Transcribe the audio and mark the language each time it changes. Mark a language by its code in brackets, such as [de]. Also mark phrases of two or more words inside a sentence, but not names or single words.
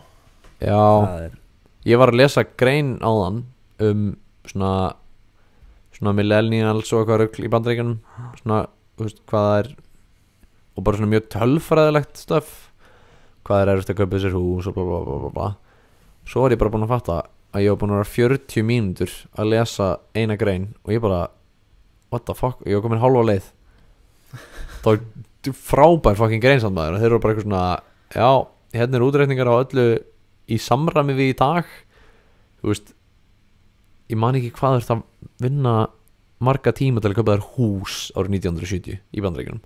[is] Ég var að lesa grein áðan svona millennials og eitthvað rugl í Bandaríkjunum, svona, þú veist, hvað það og bara svona mjög tölfræðilegt stöf, hvað er erfitt að kaupa sér hús og bla bla bla bla. Svo var ég bara búin að fatta að ég var búin að vera 40 mínútur að lesa eina grein og ég bara [en] what the fuck, [is] ég var komin hálfa leið. Það var frábær fucking grein samt maður og þeir eru bara eitthvað svona já, hérna er útreikningar á öllu í samræmi við í dag, þú veist. Ég man ekki hvað er það að vinna marga tíma til að köpa þér hús árið 1970 í Bandaríkjunum.